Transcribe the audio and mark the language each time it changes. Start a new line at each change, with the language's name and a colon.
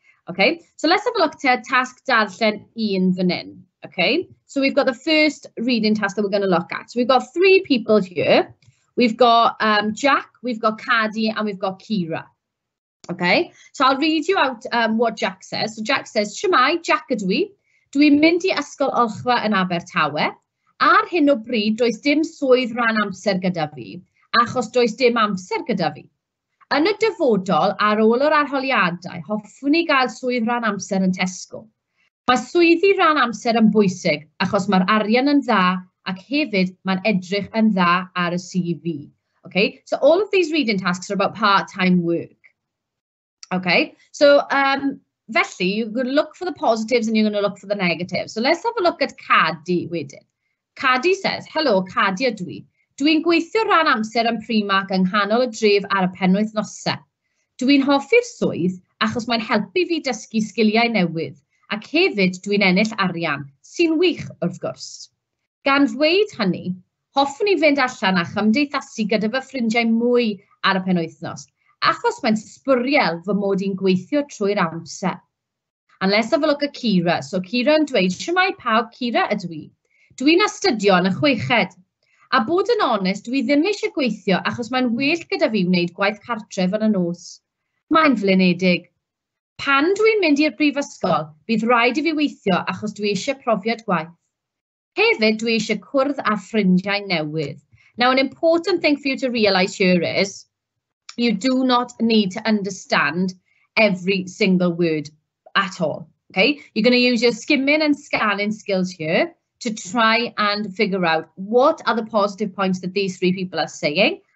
English: Okay, so let's have a look at task
Welsh: Darllen un fan hyn.
English: Okay, so we've got the first reading task that we're going to look at. So we've got three people here. We've got Jack, we've got Caddy, and we've got Kira. Okay, so I'll read you out what Jack says. So Jack says,
Welsh: Shwmae, Jack ydw i. Dwi'n mynd i ysgol olchfa yn Abertawe. Ar hyn o bryd, does dim swydd rhan amser gyda fi, achos does dim amser gyda fi. Yn y dyfodol, ar ôl yr arholiadau, hoffwn i gael swydd rhan amser yn Tesco. Mae swyddi rhan amser yn bwysig, achos mae'r arian yn dda, ac hefyd mae'n edrych yn dda ar y CV.
English: Okay, so all of these reading tasks are about part-time work. Okay, so felly, you're going to look for the positives and you're going to look for the negatives. So let's have a look at Caddy wedyn. Caddy says, hello,
Welsh: Caddy ydw i. Dwi'n gweithio rhan amser yn Primark yng nghanol y dref ar y penwythnosau. Dwi'n hoffi'r swydd achos mae'n helpu fi dysgu sgiliau newydd, ac hefyd dwi'n ennill arian, sy'n wych wrth gwrs. Gan ddweud hynny, hoffwn i fynd allan a chymdeithasu gyda fy ffrindiau mwy ar y penwythnos, achos mae'n sbwriel fy mod i'n gweithio trwy'r amser.
English: And let's have a look at Kira. So
Welsh: Kira yn dweud, shwmae pawb, Kira ydw i. Dwi'n astudio yn y chweched. A bod yn onest, dwi ddim eisiau gweithio achos mae'n well gyda fi wneud gwaith cartref yn y nos. Mae'n flinedig. Pan dwi'n mynd i'r brifysgol, bydd rhaid i fi weithio achos dwi eisiau profiad gwaith. Hefyd, dwi eisiau cwrdd â ffrindiau newydd.
English: Now, an important thing for you to realise here is you do not need to understand every single word at all. Okay, you're going to use your skimming and scanning skills here to try and figure out what are the positive points that these three people are saying